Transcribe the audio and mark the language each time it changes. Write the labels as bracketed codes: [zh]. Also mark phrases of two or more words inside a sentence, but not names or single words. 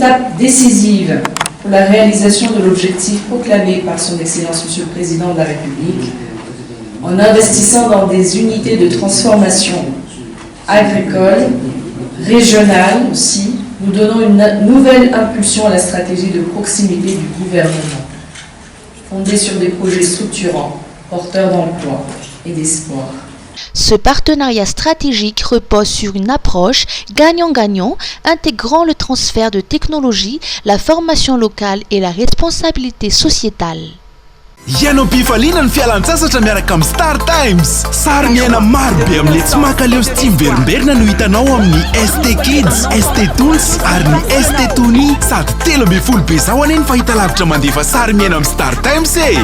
[fr] étape décisive pour la réalisation de l'objectif proclamé par son Excellence Monsieur le Président de la République, en investissant dans des unités de transformation agricole, régionale aussi, nous donnons une nouvelle impulsion à la stratégie de proximité du gouvernement, fondée sur des projets structurants, porteurs d'emploi et d'espoir. Ce partenariat stratégique repose sur une approche gagnant-gagnant, intégrant le transfert de technologie, la formation locale et la responsabilité sociétale. [mg] Ianao am-pifaliana ny fialan-tsasatra miaraka amin'ny Star Times. Sary miaina maro be amin'ilay tsy makaleo sy tsy miverimberina no hitanao amin'ny ST Kids, ST Toons ary ny ST Tony. Sady 13 be zao anie ny fahitalavitra mandefa sary miaina amin'ny Star Times e.